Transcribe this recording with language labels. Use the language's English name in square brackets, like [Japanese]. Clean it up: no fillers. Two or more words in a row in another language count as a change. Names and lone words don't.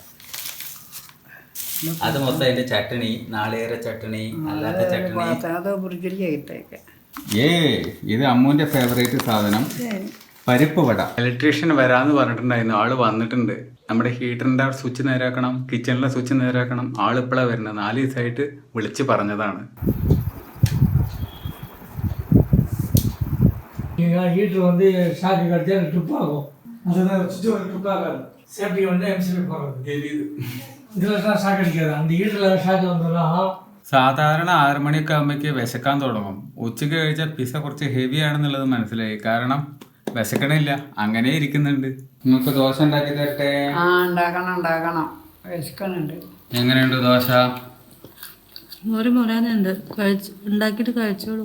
[Malayalam] അത് മൊത്തം അതിന്റെ ചട്ടണി, നാളികേര ചട്ടണി, അല്ലാത്ത ചട്ടണി. ഇത് അമ്മുവിന്റെ ഫേവറേറ്റ് സാധനം പരിപ്പ് വട. ഇലക്ട്രീഷ്യൻ വരാന്ന് പറഞ്ഞിട്ടുണ്ടായിരുന്നു, ആള് വന്നിട്ടുണ്ട്. നമ്മുടെ ഹീറ്ററിന്റെ സ്വിച്ച് നേരാക്കണം, കിച്ചണിലെ സ്വിച്ച് നേരാക്കണം. ആള് ഇപ്പോഴാണ് വരുന്നത്, 4 ദിവസമായിട്ട് വിളിച്ച് പറഞ്ഞതാണ്. [Tamil] ஹீட்டர் வந்து ஷாக்கு கடிச்சா ட்ரிப் ஆகும். அதுதான் சுவிட்ச் வந்து ட்ரிப் ஆகாது. சேஃப்டி வந்து எம்சிபி போகிறது. இதில் ஷாக் அடிக்காது. அந்த ஹீட்டரில் ஷாக் வந்தோம்னா [Malayalam] സാധാരണ 6 മണിയൊക്കെ ആകുമ്പോഴേക്ക് വിശക്കാൻ തുടങ്ങും. ഉച്ചയ്ക്ക് കഴിച്ചാൽ പിസ കുറച്ച് ഹെവി ആണെന്നുള്ളത് മനസ്സിലായി. കാരണം വിശക്കണില്ല, അങ്ങനെ ഇരിക്കുന്നുണ്ട്. നിങ്ങൾക്ക് ദോശ ഉണ്ടാക്കി തരട്ടെ? ഉണ്ടാക്കണം വിശക്കണുണ്ട്. എങ്ങനെയുണ്ട് ദോശ? മുറാനുണ്ട്, ഉണ്ടാക്കിയിട്ട് കഴിച്ചോളൂ.